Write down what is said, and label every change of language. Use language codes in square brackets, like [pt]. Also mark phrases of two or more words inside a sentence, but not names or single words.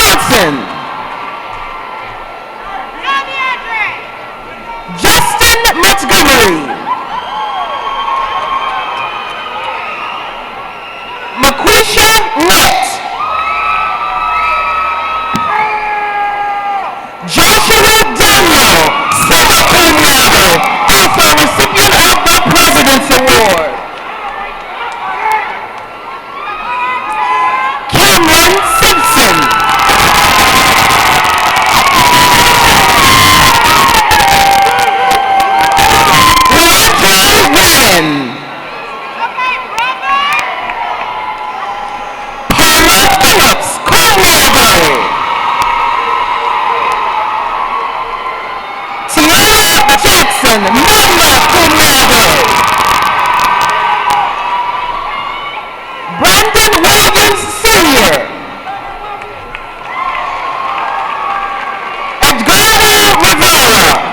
[en] Jackson. Justin Montgomery. Maquisha Witt. Joshua Daniel, [la] summa cum laude, [en] also recipient of the President's Award. Cameron Simpson. Leandra Ryan. Paula Phillips, [la] cum laude. [en] Tiara Jackson, [la] magna cum laude. [en] Brandon Williams Sr. Edgardo Rivera.